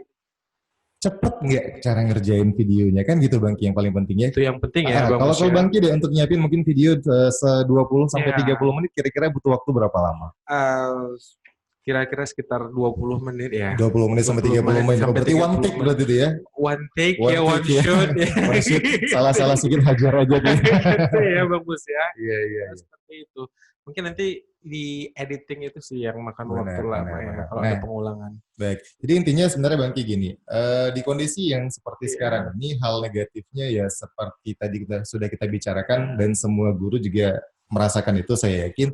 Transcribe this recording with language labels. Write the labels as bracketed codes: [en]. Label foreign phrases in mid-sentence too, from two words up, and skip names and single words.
[id] Cepet nggak cara ngerjain videonya kan gitu Bang Ki yang paling penting ya. Itu yang penting ya Bang Kalau Mus kalau ya. Bang Ki deh untuk nyiapin mungkin video 20 sampai Ya. 30 menit kira-kira butuh waktu berapa lama? Kira-kira sekitar 20 menit ya. 20 menit sampai 30 menit. sampai Berarti one 30 take berarti itu ya. [en] One take [id] One ya, one take ya. shot ya. [en] One shoot, [id] salah-salah sedikit hajar aja tuh. Gitu ya bagus ya. Iya, iya. Seperti itu. Mungkin nanti di editing itu sih yang makan Benar, waktu lama benar, ya benar. kalau Nah, ada pengulangan. baik. Jadi intinya sebenarnya Bang Ki gini, di kondisi yang seperti Iya. sekarang ini hal negatifnya ya seperti tadi sudah kita bicarakan dan semua guru juga merasakan itu saya yakin.